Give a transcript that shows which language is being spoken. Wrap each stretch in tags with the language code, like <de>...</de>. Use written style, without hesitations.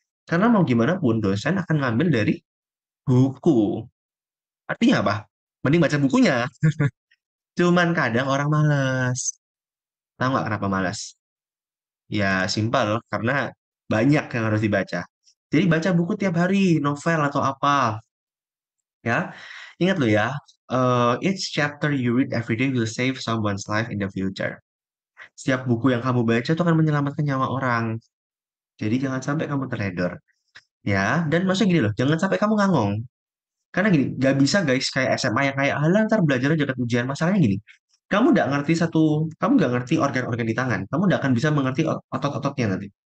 <id>Karena mau gimana pun dosen akan ngambil dari buku. Artinya apa? Mending baca bukunya. Cuman kadang orang malas. Tahu nggak kenapa malas? Ya, simpel, karena banyak yang harus dibaca. Jadi baca buku tiap hari, novel atau apa, ya. Ingat loh ya,</id> <en>each chapter you read every day will save someone's life in the future.</en> <id>Setiap buku yang kamu baca itu akan menyelamatkan nyawa orang. Jadi jangan sampai kamu terledor, ya. Dan maksudnya gini loh, jangan sampai kamu ngangong. Karena gini, gak bisa guys kayak SMA yang kayak, halah ntar belajarnya dekat ujian. Masalahnya gini, kamu nggak ngerti organ-organ di tangan, kamu nggak akan bisa mengerti otot-ototnya nanti.</id>